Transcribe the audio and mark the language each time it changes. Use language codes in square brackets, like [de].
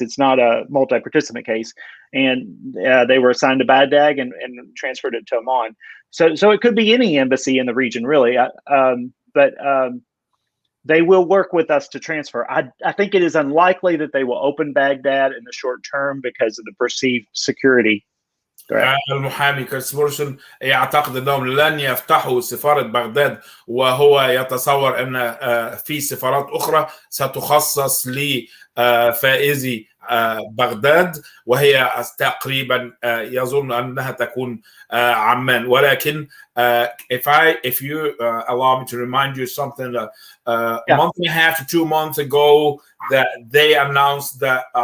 [en] It's not a multi-participant case, and they were assigned to Baghdad and transferred it to Amman. So it could be any embassy in the region, really. But they will work with us to transfer. I think it is unlikely that they will open Baghdad in the short term because of the perceived security. [ar] المحامي كبرتيس موريسون يعتقد انهم لن يفتحوا سفاره بغداد، وهو يتصور ان في سفارات اخرى ستخصص لفائزي بغداد، وهي تقريبا يظن انها تكون عمان. [en] ولكن if you allow me to remind you something, a month and a half to 2 months ago, that they announced that